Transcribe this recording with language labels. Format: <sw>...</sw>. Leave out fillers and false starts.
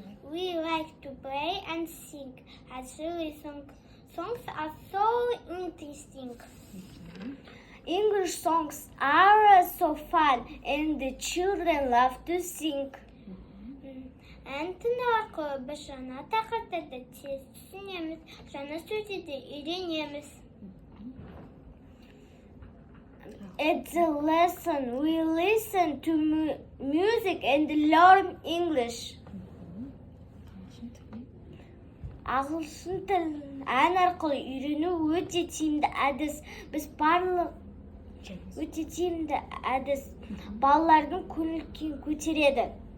<en>We like to play and sing. Actually, songs are so interesting. English songs are so fun and the children love to sing.</en> <kk>Әнтін арқылы біз жаңа тақырыптарды тез түсінеміз, жаңа сөздерді үйренеміз.</kk> <en>At the lesson, we listen to music and learn English.</en> <kk>Ағылшын тілін ән арқылы үйрену өте тиімді әдіс. Біз өте тиімді әдіс. Балалардың көңіл-күйін көтереді.</kk>